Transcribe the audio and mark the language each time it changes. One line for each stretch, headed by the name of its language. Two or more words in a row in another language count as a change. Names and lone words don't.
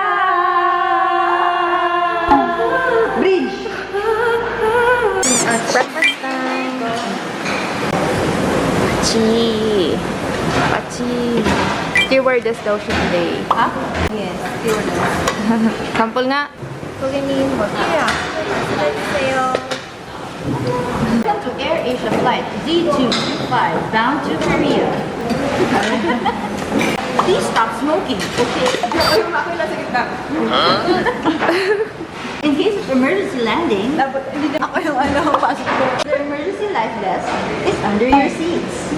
English: Bridge! Breakfast time! Pachi! Pachi!
Filipino: Stewardess daw siya today.
English: Ha? Yes, stewardess.
Filipino: Sample nga.
Korean: 고객님, 볼게요.
English: Welcome to Air Asia flight D225 bound to Korea. Please stop smoking, okay? In case of emergency landing, the emergency life vest is under your seats.